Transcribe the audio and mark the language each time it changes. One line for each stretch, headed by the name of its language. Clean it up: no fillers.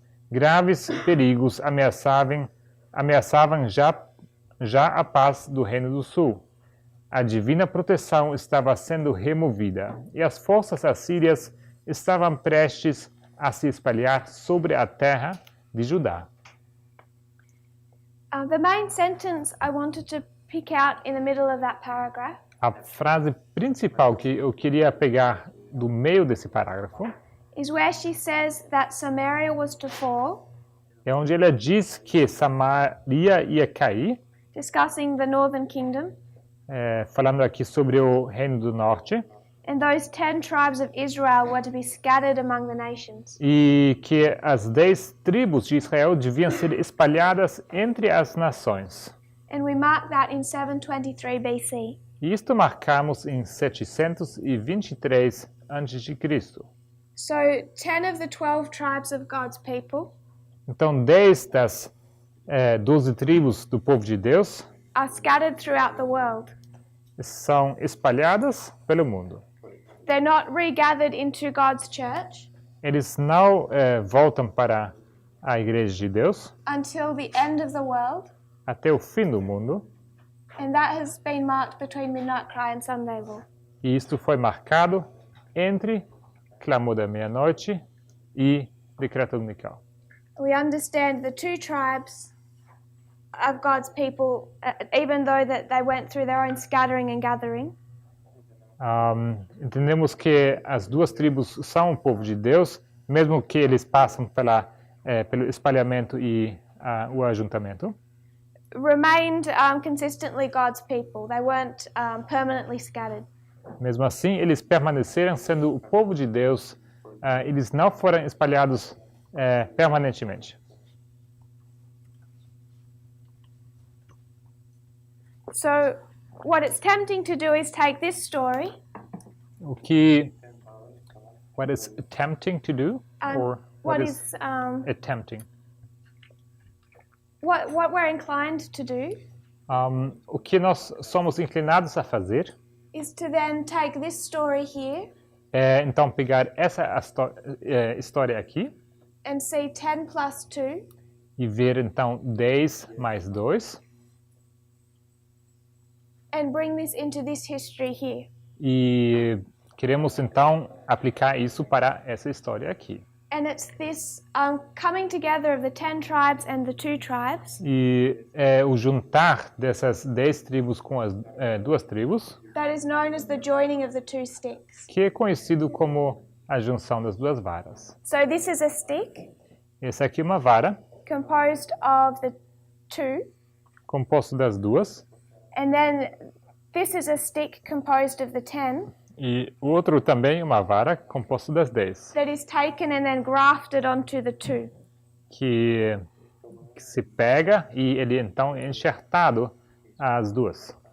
Portuguese: Graves perigos ameaçavam já a paz do Reino do Sul. A divina proteção estava sendo removida, e as forças assírias estavam prestes a se espalhar sobre a terra de Judá.
English: The main sentence I wanted to pick out in the middle of that paragraph
Portuguese: A frase principal que eu queria pegar do meio desse parágrafo
English: is where she says that Samaria was to fall,
Portuguese: é onde ela diz que Samaria ia cair,
English: discussing the northern kingdom,
Portuguese: falando aqui sobre o Reino do Norte,
English: and those 10 tribes of Israel were to be scattered among the nations.
Portuguese: e que as 10 tribos de Israel deviam ser espalhadas entre as nações.
English: And we mark that in 723 BC.
Portuguese: E isto marcamos em 723 a.C.
English: So 10 of the 12 tribes of God's people
Portuguese: Então, 10 das 12 tribos do povo de Deus
English: are scattered throughout the world.
Portuguese: são espalhadas pelo mundo.
English: They're not regathered into God's church
Portuguese: Eles não voltam para a igreja de Deus
English: until the end of the world,
Portuguese: até o fim do mundo.
English: and that has been marked between midnight cry and Sunday law.
Portuguese: E isto foi marcado entre clamor da meia-noite e decreto dominical.
English: We understand the 2 tribes of God's people, even though that they went through their own scattering and gathering,
Portuguese: Entendemos que as 2 tribos são o povo de Deus, mesmo que eles passam pelo espalhamento e o ajuntamento.
English: remained consistently God's people. They weren't permanently scattered.
Portuguese: Mesmo assim, eles permaneceram sendo o povo de Deus, eles não foram espalhados permanentemente.
English: So what it's tempting to do is take this story What is tempting to do, or what is attempting? what we're inclined to do
Portuguese: O que nós somos inclinados a fazer
English: is to then take this story here
Portuguese: é então pegar essa história aqui
English: and see 10 plus 2
Portuguese: e ver então 10 mais 2
English: and bring this into this history here.
Portuguese: e queremos então aplicar isso para essa história aqui.
English: And it's this coming together of the 10 tribes and the 2 tribes
Portuguese: E o juntar dessas 10 tribos com as 2 tribos,
English: that is known as the joining of the 2 sticks.
Portuguese: que é conhecido como a junção das 2 varas.
English: So this is a stick
Portuguese: Essa aqui é uma vara,
English: composed of the 2,
Portuguese: composto das 2,
English: and then this is a stick composed of the 10
Portuguese: e o outro também uma vara, composto das 10,
English: that is taken and then grafted onto the 2.
Portuguese: que que se pega e ele então é enxertado as duas.